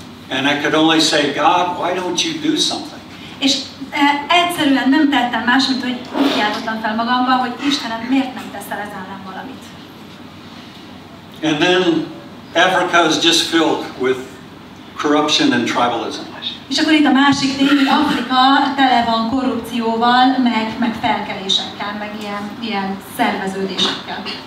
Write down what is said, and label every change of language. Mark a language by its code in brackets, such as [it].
[en] And I could only say, God, why don't you do something? [hu] És egyszerűen nem tettem más, mint hogy úgy kiáltottam fel magamba, hogy Istenem, miért nem teszel ez ellen valamit? [en] And then Africa is just filled with corruption and tribalism. [hu] És akkor itt a másik tény, hogy Afrika tele van korrupcióval, meg felkelésekkel, meg ilyen szerveződésekkel.